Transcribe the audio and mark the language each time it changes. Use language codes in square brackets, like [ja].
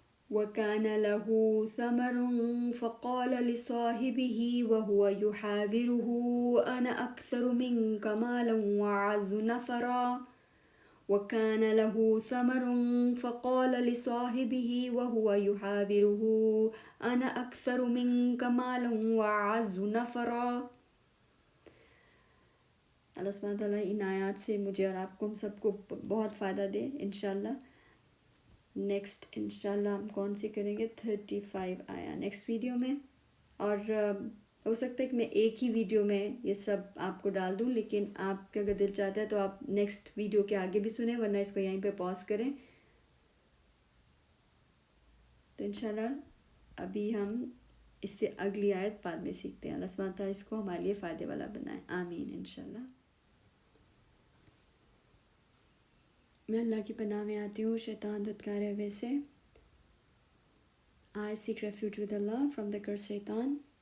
[ar] وكان له ثمر فقال لصاحبه وهو يحاوره أنا أكثر منك مالا وأعز نفرا وكان له ثمر فقال لصاحبه وهو يحاوره أنا أكثر منك مالا وأعز نفرا. [ur] اللہ سبحانہ تعالیٰ ان آیات سے مجھے اور آپ کو ہم سب کو بہت فائدہ دے انشاءاللہ. نیکسٹ انشاءاللہ ہم کون سی کریں گے 35 آیا نیکسٹ ویڈیو میں. اور ہو سکتا ہے کہ میں ایک ہی ویڈیو میں یہ سب آپ کو ڈال دوں، لیکن آپ کا اگر دل چاہتا ہے تو آپ نیکسٹ ویڈیو کے آگے بھی سنیں، ورنہ اس کو یہیں پہ پاز کریں. تو انشاءاللہ ابھی ہم اس سے اگلی آیت بعد میں سیکھتے ہیں. اللہ سبحانہ تعالیٰ اس کو ہمارے لیے فائدے والا بنائے، آمین انشاءاللہ. میں اللہ کی پناہ میں آتی ہوں شیطان دھتکار ہوے سے. [en] I seek refuge with Allah from the curse شیطان.